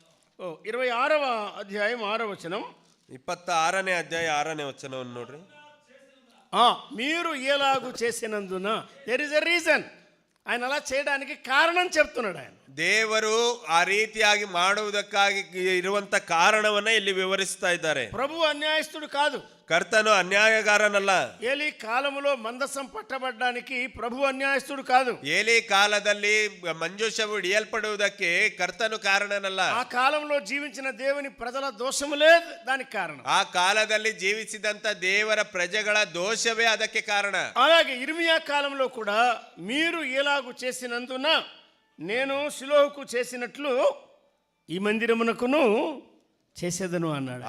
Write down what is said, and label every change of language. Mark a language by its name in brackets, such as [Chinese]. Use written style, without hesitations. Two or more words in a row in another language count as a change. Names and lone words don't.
[Telugu] 26వ అధ్యాయం 6వ వచనం. [Kannada] 26ನೇ ಅಧ್ಯಾಯ 6ನೇ ವಚನವನ್ನು ನೋಡ್ರಿ. [Telugu] మీరు ఎలాగూ చేసినందున [English] there is a reason. [Telugu] ఆయన అలా చేయడానికి కారణం చెప్తున్నాడు ఆయన. [Kannada] ದೇವರು ಆ ರೀತಿಯಾಗಿ ಮಾಡುವುದಕ್ಕಾಗಿ ಇರುವಂತ ಕಾರಣವನ್ನ ಇಲ್ಲಿ ವಿವರಿಸ್ತಾ ಇದ್ದಾರೆ. [Telugu] ప్రభు అన్యాయస్తుడు కాదు, [Kannada] ಕರ್ತನು ಅನ್ಯಾಯಗಾರನಲ್ಲ. [Telugu] ఏలీ కాలములో మందసం పట్టబడ్డానికి ప్రభు ಅನ್ಯಾಯస్తుడు కాదు. [Kannada] ಏಲಿ ಕಾಲದಲ್ಲಿ ಮಂಜೂಷವು ಹಿಡಿಯಲ್ಪಡುವುದಕ್ಕೆ ಕರ್ತನು ಕಾರಣನಲ್ಲ. [Telugu] ఆ కాలంలో జీవించిన దేవుని ప్రజల దోషములే దానికి కారణం. [Kannada] ಆ ಕಾಲದಲ್ಲಿ ಜೀವಿಸಿದಂತ ದೇವರ ಪ್ರಜೆಗಳ ದೋಷವೇ ಅದಕ್ಕೆ ಕಾರಣ. [Telugu] అలాగే ఇర్మియా కాలంలో కూడా మీరు ఎలాగూ చేసినందున నేను షిలోహుకు చేసినట్లు ఈ మందిరమునకును చేసేదను అన్నాడు.